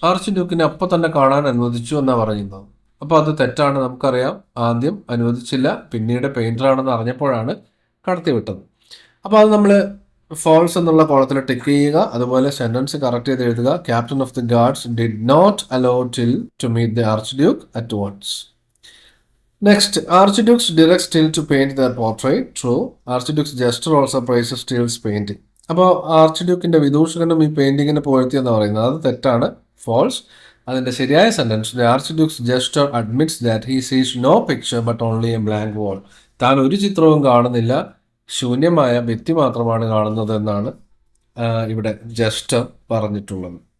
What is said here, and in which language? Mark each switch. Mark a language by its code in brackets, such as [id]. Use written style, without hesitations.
[ml] Arch ഡ്യൂക്കിനെ അപ്പോൾ തന്നെ കാണാൻ അനുവദിച്ചു എന്നാണ് പറയുന്നത്. അപ്പോൾ അത് തെറ്റാണ്, നമുക്കറിയാം. ആദ്യം അനുവദിച്ചില്ല, പിന്നീട് പെയിൻറ്ററാണെന്ന് അറിഞ്ഞപ്പോഴാണ് കടത്തിവിട്ടത്. അപ്പോൾ അത് നമ്മൾ ഫോൾസ് എന്നുള്ള കോളത്തിൽ ടിക്ക് ചെയ്യുക. അതുപോലെ സെൻറ്റൻസ് കറക്റ്റ് ചെയ്ത് എഴുതുക. [en] Captain of the guards did not allow Till to meet the archduke at once. Next, archduke's directs Till to paint their portrait. True. Archduke's gesture also praises Till's painting. [ml] അപ്പോൾ ആർച്ച്ഡ്യൂക്കിൻ്റെ വിദൂഷകനും ഈ പെയിൻറ്റിങ്ങിനെ പുകഴ്ത്തിയെന്ന് പറയുന്നത് അത് തെറ്റാണ്, false. അതിൻ്റെ ശരിയായ sentence, [en] The archduke's jester admits that he sees no picture but only a blank wall. [ml] താൻ ഒരു ചിത്രവും കാണുന്നില്ല, ശൂന്യമായ ഭിത്തി മാത്രമാണ് കാണുന്നത് എന്നാണ് ഇവിടെ ജസ്റ്റർ പറഞ്ഞിട്ടുള്ളത്.